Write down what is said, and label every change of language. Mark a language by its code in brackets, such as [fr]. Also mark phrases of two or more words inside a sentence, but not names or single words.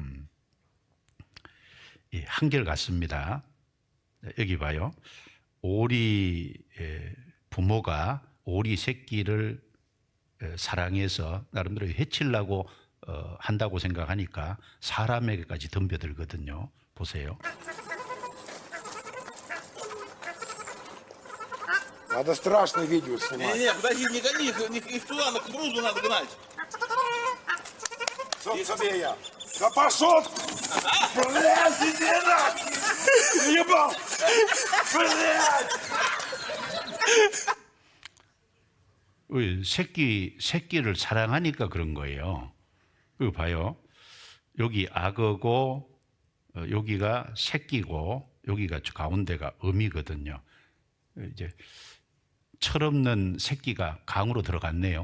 [ko] 한결같습니다. 여기 봐요. 오리 부모가 오리 새끼를 사랑해서 나름대로 해치려고 한다고 생각하니까 사람에게까지 덤벼들거든요. 보세요. [ru] Надо страшное видео снимать. Не, подожди, не гони их туда, на кукурузу надо гнать. Собственно, я. Да пошел! Блядь, иди нахуй! Ебал! Блядь! [ko] 새끼를 사랑하니까 그런 거예요. 그거 봐요. 여기 악어고 여기가 새끼고 여기가 가운데가 어미거든요. 이제 철없는 새끼가 강으로 들어갔네요.